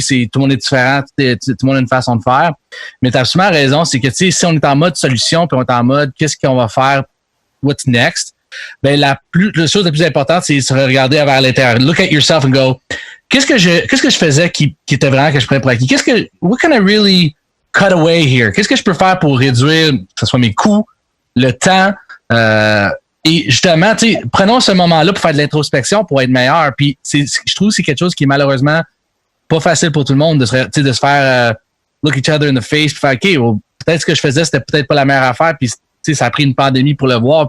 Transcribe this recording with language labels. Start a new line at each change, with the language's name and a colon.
French: C'est tout le monde est différent. Tout le monde a une façon de faire. Mais t'as absolument raison. C'est que, tu sais, si on est en mode solution, puis on est en mode qu'est-ce qu'on va faire,
English: what's next?
French: Ben la chose la plus importante, c'est se regarder vers l'intérieur.
English: Look at yourself and go.
French: Qu'est-ce que je faisais qui était vraiment que je prenais pour acquis?
English: What can I really cut away here?
French: Qu'est-ce que je peux faire pour réduire, que ce soit mes coûts, le temps, et justement, tu sais, prenons ce moment-là pour faire de l'introspection pour être meilleur. Puis je trouve que c'est quelque chose qui est malheureusement pas facile pour tout le monde de se faire
English: look each other in the face,
French: puis faire OK, well, peut-être ce que je faisais, c'était peut-être pas la meilleure affaire, puis ça a pris une pandémie pour le voir.